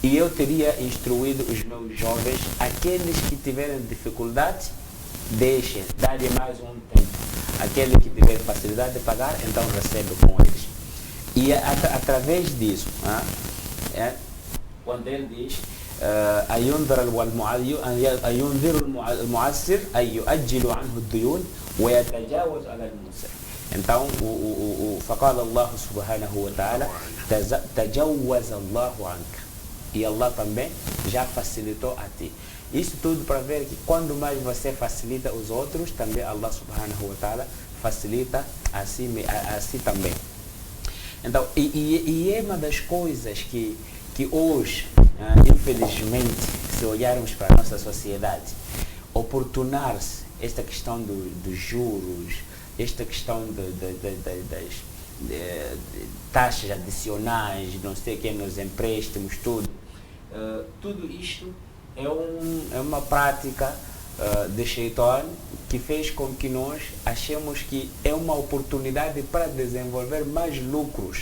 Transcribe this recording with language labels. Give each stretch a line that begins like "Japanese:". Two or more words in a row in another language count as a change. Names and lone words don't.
Portuguese: e eu teria instruído os meus jovens, aqueles que tiverem dificuldade, deixem, dá-lhe mais um tempo. Aquele que tiver facilidade de pagar, então recebe com eles. E através disso, quando ele diz
Arabic: أينذر المعسر أن يؤجل عنه الديون ويتجاوز على الموسر. Então, فقال الله سبحانه وتعالى تجوز الله عنك.
Portuguese: E Allah também já facilitou a ti. Isso tudo para ver que quando mais você facilita os outros, também
Arabic: الله سبحانه وتعالى
Portuguese: facilita a si também. Então, e é uma das coisas que hoje, infelizmente, se olharmos para a nossa sociedade, oportunar-se esta questão dos juros, esta questão das taxas adicionais, não sei o que, nos empréstimos, tudo isto é uma prática de Shaitan que fez com que nós achemos que é uma oportunidade para desenvolver mais lucros.